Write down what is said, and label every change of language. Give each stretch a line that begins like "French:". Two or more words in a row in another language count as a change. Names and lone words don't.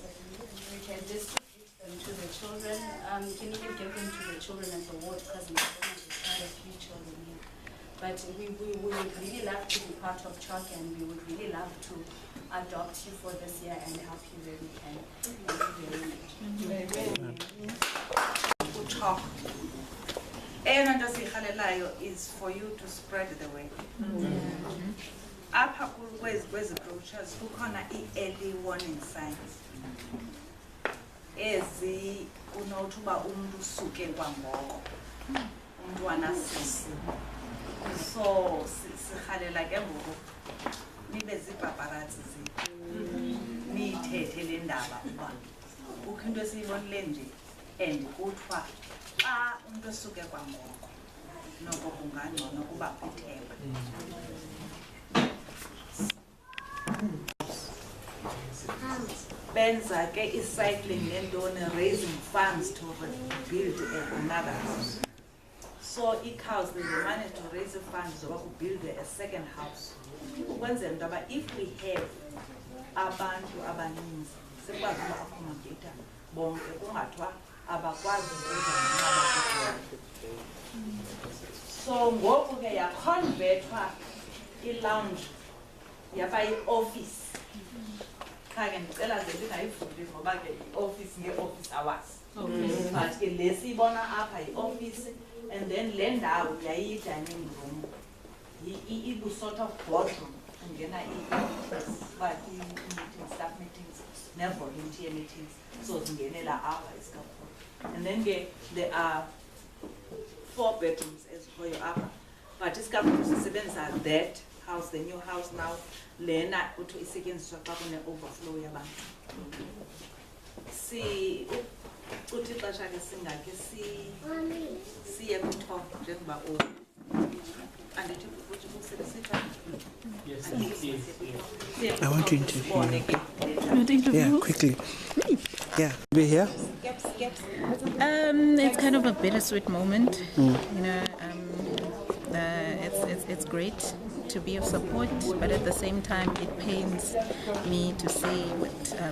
English: We can distribute them to the children. Can even give them to the children at the ward, because we have quite a few children here. But we would really love to be part of CHOC, and we would really love to adopt you for this year and help you where we can. Thank you very much. CHOC.
Xhosa: Eyona nto siyirhalelayo
English: is for you to spread the word.
Xhosa: Apha kwezi brochures kukhona i-
English: early warning signs
Xhosa: ezi unothi uba umntu usuke kwangoko, umntwana sisi. So sirhalela ke ngoku nibe zipaparazzi zethu, niyithethe le ndaba uba kukho into esiyibonile nje and kuthiwa xa umntu esuke kwangoko noko kungangcono kuba kwithemba. Benza ke i-cycling nentoni,
English: raising funds to build another house. So i-cows, they managed to raise the funds to build a second house.
Xhosa: Ukwenzela into yoba
English: if we have
Xhosa: abantu abaninzi sikwazi uba accommodate bonke, kungathiwa abakwazi ukwenza. So ngoku ke yaconvertwa i-lounge yaba yi-office. Kha ke ndicela ze ndingayivuli ngoba ke i-office nge-office hours. But ke le siyibona apha yi-office, and then le ndawo yayiyi-
English: dining room,
Xhosa: ibu-
English: sort of boardroom,
Xhosa: ungena i-meetings, but i-meetings,
English: staff meetings,
Xhosa: ne-
English: volunteer meetings,
Xhosa: so zingenela apha isikakhulu.
English: And then there are 4 bedrooms
Xhosa: ezikhoyo apha,
English: but
Xhosa: isikakhulu sisebenzisa
English: that house, the new house now,
Xhosa: lena uthi isetyenziswa xa kune-overflow yabantu. Uthi ixesha ke singakhe siye kwi-talk njengoba andithi ukusebenzisa.
English: I want to interview. Yeah, quickly. Yeah, be here. It's kind of a bittersweet moment. You know, it's great to be of support, but at the same time, it pains me to see what.